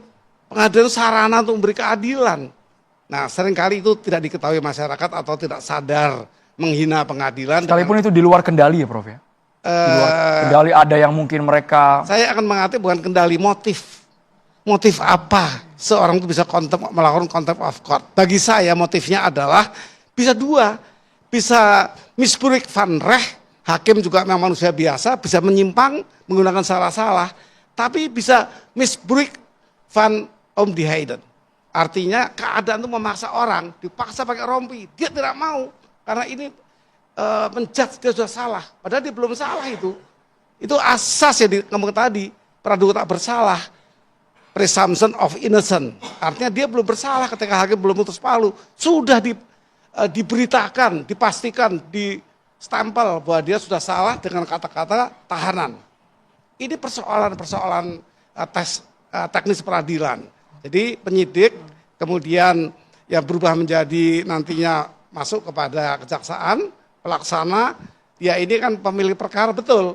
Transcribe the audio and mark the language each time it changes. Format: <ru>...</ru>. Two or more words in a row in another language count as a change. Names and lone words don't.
<id>Pengadilan sarana untuk memberi keadilan. Nah, seringkali itu tidak diketahui masyarakat atau tidak sadar menghina pengadilan. Sekalipun itu di luar kendali ya, Prof ya? Di luar kendali ada yang mungkin mereka... Saya akan mengatakan bukan kendali, motif. Motif apa seorang itu bisa melakukan</id> <en>contempt of court?</en> <id>Bagi saya motifnya adalah bisa dua.</id> <nl>Bisa misbruik van recht,</nl> <id>hakim juga memang manusia biasa, bisa menyimpang, menggunakan salah-salah. Tapi bisa</id> <nl>misbruik van omdiheden.</nl> <id>Artinya keadaan itu memaksa orang, dipaksa pakai rompi, dia tidak mau karena ini menjudge dia sudah salah, padahal dia belum salah itu. Itu asas yang ngomong tadi, praduga tak bersalah,</id> <en>presumption of innocent.</en> <id>Artinya dia belum bersalah ketika hakim belum putus palu, sudah diberitakan, dipastikan, di stempel bahwa dia sudah salah dengan kata-kata tahanan. Ini persoalan teknis peradilan. Jadi penyidik kemudian yang berubah menjadi nantinya masuk kepada kejaksaan, pelaksana, ya ini kan pemilik perkara betul.</id>